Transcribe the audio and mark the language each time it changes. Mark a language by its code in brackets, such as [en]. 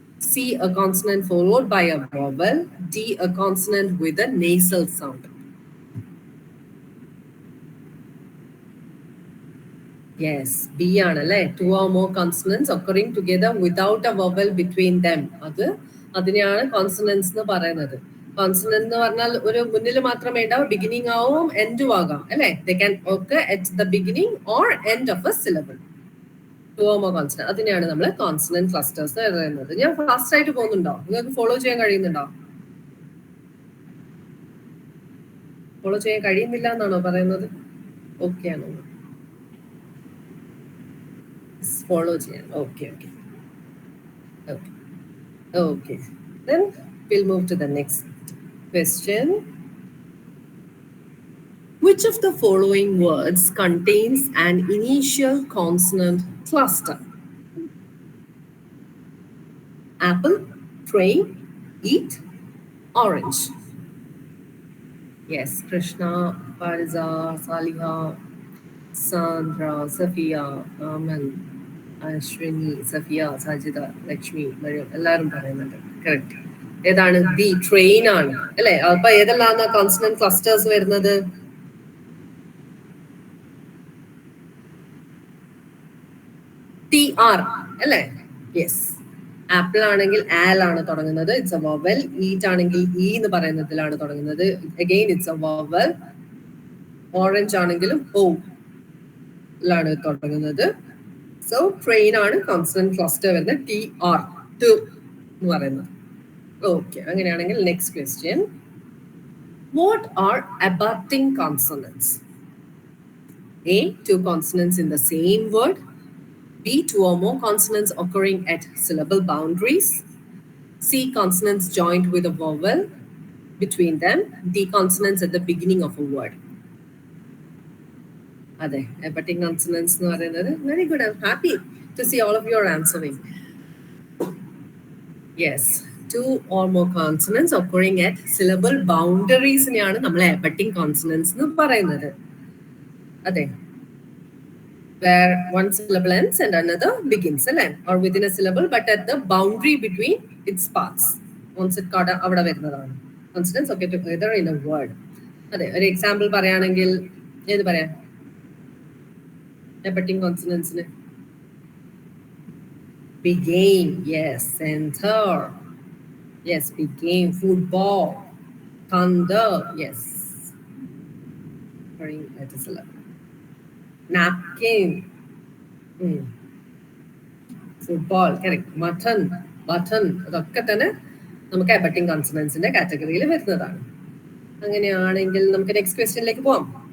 [en] C, a consonant followed by a vowel. D, a consonant with a nasal sound. Yes, B [ml] ആണല്ലേ. [en] Two or more consonants occurring together without a vowel between them. [ml] അതിനെയാണ് consonants എന്ന് പറയുന്നത്. Consonant എന്ന് പറഞ്ഞാൽ ഒരു മുന്നിൽ മാത്രമേ ഉണ്ടാവും, ബിഗിനിങ് ആവും എൻഡും ആകാം അല്ലെ. [en] They can occur at the beginning or end of a syllable. Two or more consonant, [ml] അതിനെയാണ് നമ്മൾ കോൺസണന്റ് ക്ലസ്റ്റേഴ്സ് പറയുന്നത്. ഞാൻ ഫാസ്റ്റ് ആയിട്ട് പോകുന്നുണ്ടോ? നിങ്ങൾക്ക് ഫോളോ ചെയ്യാൻ കഴിയുന്നുണ്ടോ? ഫോളോ ചെയ്യാൻ കഴിയുന്നില്ല എന്നാണോ പറയുന്നത്? ഓക്കെ ആണോ? ഫോളോ ചെയ്യാൻ. Okay okay okay okay. [en] Then we'll move to the next question. Which of the following words contains an initial consonant cluster? Apple, train, eat, orange. [ml] Yes, Krishna, Pariza, Saliha, Sandra, Safiya, Aman, Ashwini, Safiya, Sajida, Lakshmi, Mariam, എല്ലാവരും പറയുന്നുണ്ട്. Correct. ഏതാണ്? The train ആണ് അല്ലെ. അപ്പൊ ഏതെല്ലാം consonant clusters വരുന്നത്? TR അല്ലെ. Yes. Apple ആണെങ്കിൽ ആൽ ആണ് തുടങ്ങുന്നത്, ഇറ്റ്സ് എ വവൽ. ഈറ്റ് ആണെങ്കിൽ ഇ എന്ന് പറയുന്നതിലാണ് തുടങ്ങുന്നത്, again it's A vowel. Orange ആണെങ്കിലും ഓ ലാണ് തുടങ്ങുന്നത്. സോ ട്രെയിൻ ആണ് കോൺസണന്റ് ക്ലസ്റ്റർ വരുന്നത്, TR എന്ന് പറയുന്നത്. [en] okay, [ml] അങ്ങനെയാണെങ്കിൽ [en] Next question. What are abutting consonants? A, two consonants in the same word. B, two or more consonants occurring at syllable boundaries. C, consonants joined with a vowel between them. D, consonants at the beginning of a word. [ml] അതെ, എപ്പറ്റിക് consonants എന്ന് പറയുന്നത്. [en] Very good, I'm happy to see all of you are answering. Yes, 2 or more consonants occurring at syllable boundaries [ml] നെയാണ് നമ്മൾ എപ്പറ്റിക് consonants എന്ന് പറയുന്നത്. [en] അതെ, where one syllable ends and another begins, അല്ലേ? Or within a syllable but at the boundary between its parts. [ml] Onset coda അവിടെ വരുന്നതാണ്. [en] Consonants occur together in a word. [ml] അതെ, ഒരു എക്സാമ്പിൾ പറയുകയാണെങ്കിൽ ഏത് പറയാം? എപ്പറ്റിക് കോൺസണൻസിന് began, yes. [en] Center, yes. Began. Football, thunder, yes. That is a lot. Napkin, football, correct. [ml] Mutton, അതൊക്കെ തന്നെ നമുക്ക് എപ്പറ്റിക് കോൺസണൻസിന്റെ കാറ്റഗറിയിൽ വരുന്നതാണ്. അങ്ങനെയാണെങ്കിൽ നമുക്ക് നെക്സ്റ്റ് ക്വസ്റ്റ്യനിലേക്ക് പോവാം.